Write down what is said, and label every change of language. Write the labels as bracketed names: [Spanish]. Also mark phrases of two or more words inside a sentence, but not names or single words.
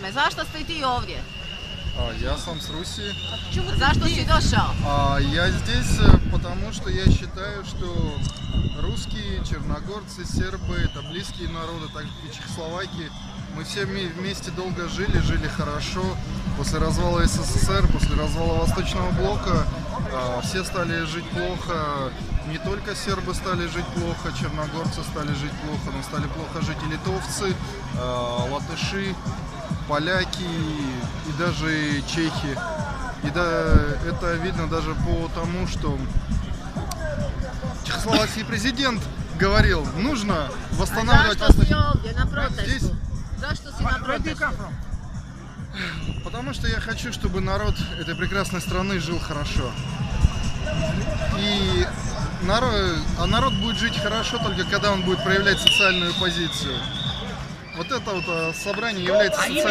[Serbian] ime? Zašto ste ti ovdje? [Russian] Я сам с Руси. [Serbian] Zašto si došao? [Russian] Я здесь, потому что я считаю, что русские, черногорцы, сербы — это близкие народы, так же и Чехословакии. Мы все вместе долго жили хорошо. После развала СССР, после развала Восточного блока все стали жить плохо. Не только сербы стали жить плохо, черногорцы стали жить плохо, но стали плохо жить и литовцы, латыши, поляки и даже чехи. И это видно даже по тому, что чехословацкий президент говорил, нужно восстанавливать [Serbian] Zašto si [Russian] Восточный. [Serbian] ovdje na protestu? [Russian] Здесь? [Serbian] Zašto si na protestu? [Russian] Потому что я хочу, чтобы народ этой прекрасной страны жил хорошо. И народ будет жить хорошо только когда он будет проявлять социальную позицию. Вот это вот собрание является социальной